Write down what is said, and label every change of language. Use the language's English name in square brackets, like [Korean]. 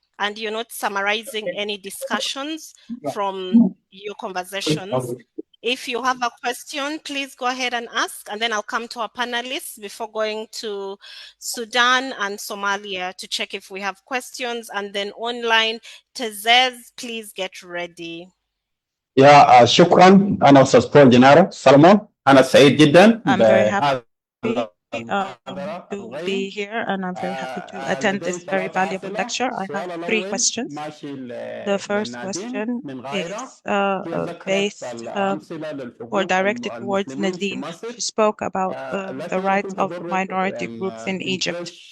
[English] and you're not summarizing any discussions from your conversations. If you have a question, please go ahead and ask, and then I'll come to our panelists before going to Sudan and Somalia to check if we have questions. And then online, Tezez, please get ready. [Arabic] يا شكرا أنا أستاذ بول جنارة سلمون أنا سعيد جدا [English] I'm very happy [Arabic] بهذا [English] to be here, and I'm very happy to attend this very valuable lecture. I have three questions. The first question is based or directed towards Nadine. She spoke about the rights of minority groups in Egypt.